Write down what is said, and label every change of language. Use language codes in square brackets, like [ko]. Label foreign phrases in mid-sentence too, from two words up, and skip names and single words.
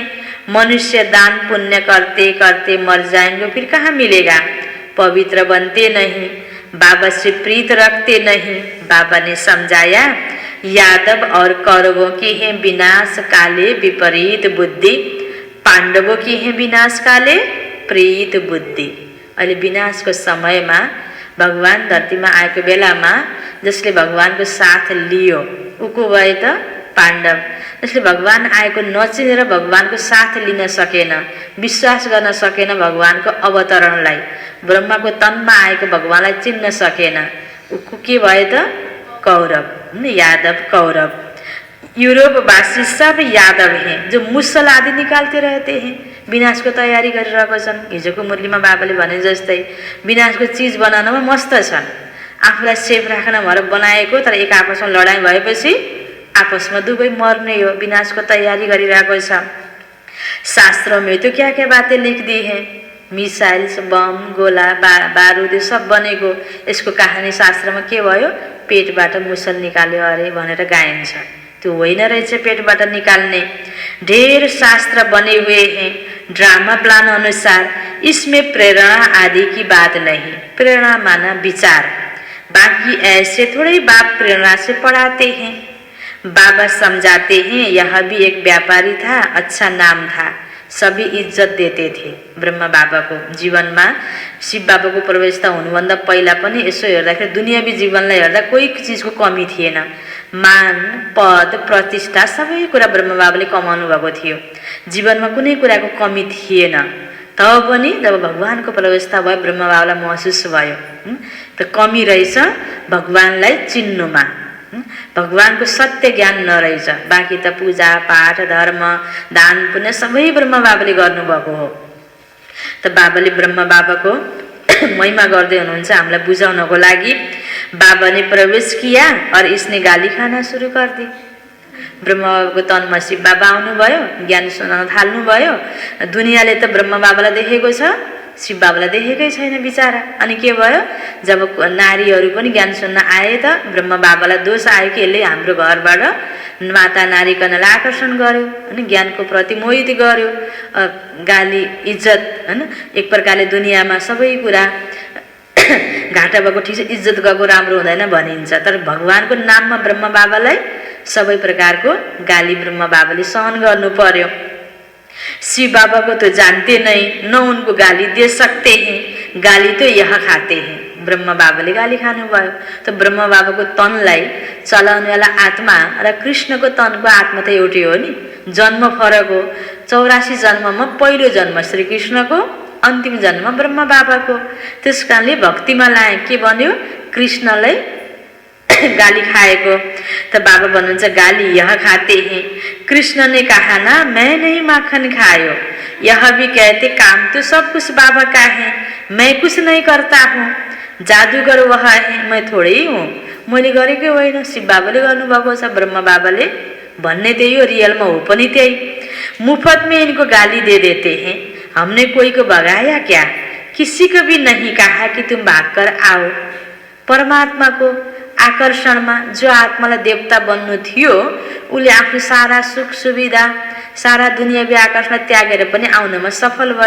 [hi] मनुष्य दान पुण्य करते करते मर जाएंगे, फिर कहाँ मिलेगा। पवित्र बनते नहीं, बाबा से प्रीत रखते नहीं। बाबा ने समझाया, यादव और कौरवों की है [sa] विनाश काले विपरीत बुद्धि, [hi] पांडवों की है [sa] विनाश काले प्रीत बुद्धि। [ne] अहिले विनाशको समयमा भगवान धरतीमा आएको बेलामा जसले भगवानको साथ लियो उको भए त पाण्डव। जसले भगवान आएको नचिनेर भगवानको साथ लिन सकेन, विश्वास गर्न सकेन भगवानको अवतरणलाई, ब्रह्माको तनमा आएको भगवानलाई चिन्न सकेन, उको के भए त कौरव, यादव कौरव। [hi] यूरोपवासी सब यादव हैं जो मुसल आदि निकालते रहते हैं। [ne] विनाशको तयारी गरिरहेको छन्। हिजोको मुरलीमा बाबाले भने जस्तै विनाशको चिज बनाउनमा मस्त छन्, आफूलाई सेफ राख्न भनेर बनाएको, तर एक आपसमा लडाईँ भएपछि आपसमा दुवै मर्ने हो। विनाशको तयारी गरिरहेको छ। [hi] शास्त्रों में तो क्या क्या बातें लिख दी हैं, मिसाइल्स, बम, गोला, बारूद सब बनेको। [ne] यसको कहानी शास्त्रमा के भयो, पेटबाट मुसल निकाल्यो अरे भनेर गाइन्छ। त्यो होइन रहेछ पेटबाट निकाल्ने। [hi] ढेर शास्त्र बने हुए हैं [en] drama plan [hi] अनुसार, इसमें प्रेरणा आदि की बात नहीं। प्रेरणा माना विचार, बाकी ऐसे थोड़े बाप प्रेरणा से पढ़ाते हैं। बाबा समझाते हैं, यह भी एक व्यापारी था, अच्छा नाम था, सभी इज्जत देते थे। [ne] ब्रह्मा बाबाको जीवनमा शिव बाबाको प्रवेशता हुनुभन्दा पहिला पनि यसो हेर्दाखेरि दुनियावी जीवनलाई हेर्दा कोही चिजको कमी थिएन। मान, पद, प्रतिष्ठा सबै कुरा ब्रह्मा बाबाले कमाउनु भएको थियो। जीवनमा कुनै कुराको कमी थिएन। तब पनि जब भगवानको प्रवेशता भयो ब्रह्मा बाबालाई महसुस भयो त कमी रहेछ भगवानलाई चिन्नुमा, भगवानको सत्य ज्ञान नरहेछ। बाँकी त पूजा पाठ धर्म दान पुण्य सबै ब्रह्मा बाबाले गर्नुभएको हो। त बाबाले ब्रह्मा बाबाको महिमा गर्दै हुनुहुन्छ हामीलाई बुझाउनको लागि। [hi] बाबा ने प्रवेश किया और इसने गाली खाना शुरू कर दी। [ne] ब्रह्म बाबाको तनमा शिव बाबा आउनुभयो, ज्ञान सुनाउन थाल्नुभयो। दुनियाँले त ब्रह्म बाबालाई देखेको छ, शिव बाबालाई देखेकै छैन बिचारा। अनि के भयो, जब नारीहरू पनि ज्ञान सुन्न आए त ब्रह्म बाबालाई दोष आयो कि यसले हाम्रो घरबाट माता नारीकनलाई आकर्षण गर्यो, होइन, ज्ञानको प्रति मोहित गर्यो, गाली इज्जत, होइन, एक प्रकारले दुनियाँमा सबै कुरा घाटा भएको ठिक छ, इज्जत गएको राम्रो हुँदैन भनिन्छ। तर भगवानको नाममा ब्रह्म बाबालाई सबै प्रकारको गाली ब्रह्म बाबाले सहन गर्नु पर्यो। [hi] शिव बाबा को तो जानते नहीं, न उनको गाली दे सकते हैं, गाली तो यह खाते हैं। [ne] ब्रह्म बाबाले गाली खानुभयो। त ब्रह्म बाबाको तनलाई चलाउनेवाला आत्मा र कृष्णको तनको आत्मा त एउटै हो नि, जन्म फरक हो। 84 जन्ममा पहिलो जन्म श्री कृष्णको, अन्तिम जन्म ब्रह्म बाबाको। त्यस कारणले भक्तिमा लाए के भन्यो, कृष्णलाई गाली खाएको। त बाबा भन्नुहुन्छ [hi] गाली यह खाते हैं। कृष्ण ने कहा ना, मैं नहीं माखन खायो। यह भी कहते काम तो सब कुछ बाबा का है, मैं कुछ नहीं करता हूँ। जादूगर वह है, मैं थोड़े ही हूँ, [ne] मैले गरेकै होइन, शिव बाबाले गर्नुभएको छ। ब्रह्म बाबाले भन्ने त्यही हो, रियलमा हो पनि त्यही। [hi] मुफ्त में इनको गाली दे देते हैं, हमने कोई को भगाया क्या, किसी को भी नहीं कहा कि तुम भागकर आओ। [ne] परमात्मा को आकर्षणमा जो आत्मालाई देवता बन्नु थियो, उसले आफ्नो सारा सुख सुविधा, सारा दुनियाँवी आकर्षण त्यागेर पनि आउनमा सफल भयो।